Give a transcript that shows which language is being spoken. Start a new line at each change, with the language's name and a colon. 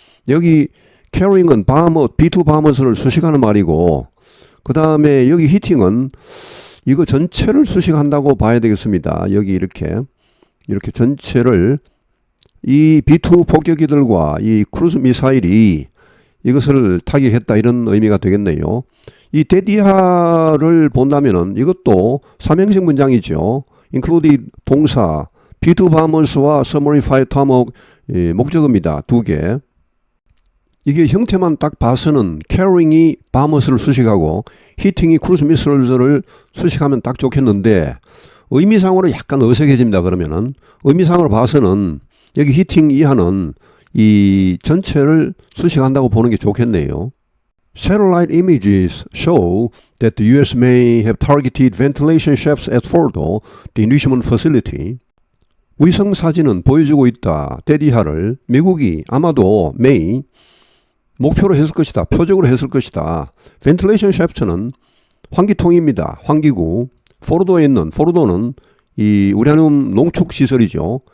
Korean: 여기 carrying은 B2 bombers를 수식하는 말이고, 그 다음에 여기 hitting은 이거 전체를 수식한다고 봐야 되겠습니다. 여기 이렇게 전체를 이 B2 폭격기들과 이 크루즈 미사일이 이것을 타격했다 이런 의미가 되겠네요. 이 데디하를 본다면은 이것도 삼형식 문장이죠. included 동사, B2 bombers와
English: submarine fired tomahawk
Korean: 목적어입니다. 두 개. 이게 형태만 딱 봐서는 carrying이 bombers를 수식하고 hitting이 cruise missiles를 수식하면 딱 좋겠는데 의미상으로 약간 어색해집니다. 그러면은 의미상으로 봐서는 여기 hitting 이하는 이 전체를 수식한다고 보는 게 좋겠네요.
English: Satellite images show that the U.S. may have targeted ventilation shafts at Fordo, the enrichment facility.
Korean: 위성 사진은 보여주고 있다. 데디하를 미국이 아마도 may 목표로 했을 것이다. 표적으로 했을 것이다. ventilation shaft는 환기통입니다. 환기구. 포르도에 있는, 포르도는 이 우라늄 농축 시설이죠.